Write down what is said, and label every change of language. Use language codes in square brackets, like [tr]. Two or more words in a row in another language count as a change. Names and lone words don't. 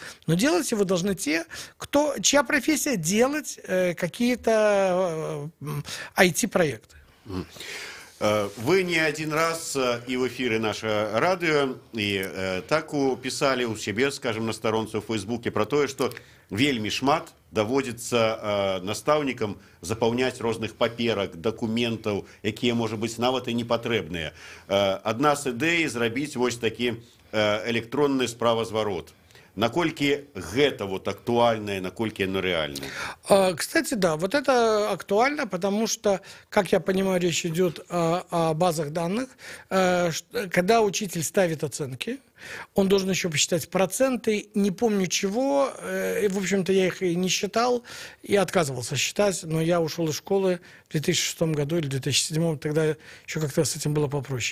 [ru] Но делать его должны те, чья профессия делать какие-то IT-проекты. Вы не один раз и в эфире наше радио, и так писали у себе, скажем, на сторонце в Фейсбуке про то, что [be] вельмі шмат даводзіцца настаўнікам запаўняць розных паперак, дакументаў, якія, можа быць, нават і не патрэбныя. Адна з ідэй зрабіць вось такі электронны справазварот. Наколькі гэта вот актуальнае, наколькі [ru] оно реальное? Кстати, да, вот это актуально, потому что, как я понимаю, речь идет о базах данных. Когда учитель ставит оценки, он должен еще посчитать проценты, не помню чего, и, в общем-то, я их и не считал, и отказывался считать, но я ушел из школы в 2006 году или 2007, тогда еще как-то с этим было попроще.